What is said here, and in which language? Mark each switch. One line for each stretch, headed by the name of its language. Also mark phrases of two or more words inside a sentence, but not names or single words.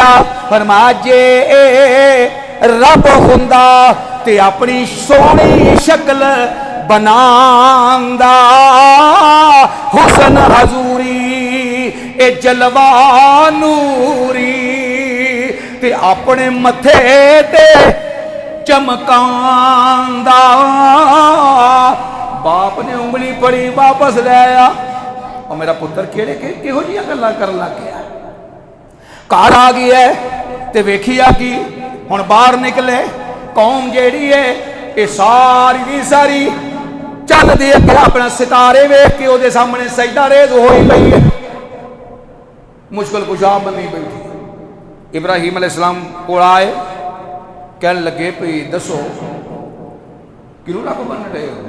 Punjabi: فرمایا جے رب ہندا تے اپنی سوہنی شکل بناندا، حسن حضوری اے جلوہ نوری، تے اپنے متھے تے چمکاندا. باپ نے انگلی پھڑی واپس لے آیا، اور میرا پتر کیہڑے کیہو جہیاں گلاں کرن لگ گیا. گھر آ گیا تے ویکھیا کہ ہن باہر نکلے قوم جیڑی ہے یہ ساری دی ساری چل دے اگے اپنا ستارے ویکھ کے او دے سامنے سجدہ ریز ہوئی پئی ہے، مشکل کشا بنی بیٹھی۔
Urdu: ابراہیم علیہ السلام کو آئے کہنے لگے
Punjabi: پئی دسو
Urdu: کیوں رب بن رہے ہو؟